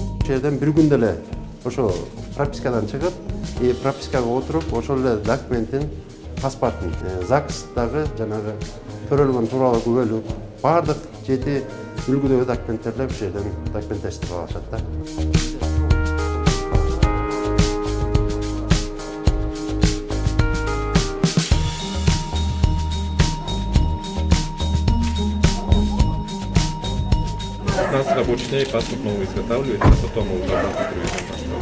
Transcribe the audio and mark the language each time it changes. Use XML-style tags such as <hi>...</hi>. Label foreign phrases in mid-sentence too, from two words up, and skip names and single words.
<ky>жерден бир күндө эле ошо пропискадан чыгып, пропискага отуруп, ошол эле документин, паспортун, ЗАГСтагы жанагы төрөлгөн тууралуу күбөлүк, баардык 7 үлгүдөгү документтер ушул жерден документтештирип алышат да.</ky> <ru>У нас рабочий день паспорт новый изготавливается, а потом мы уже паспорт.</ru>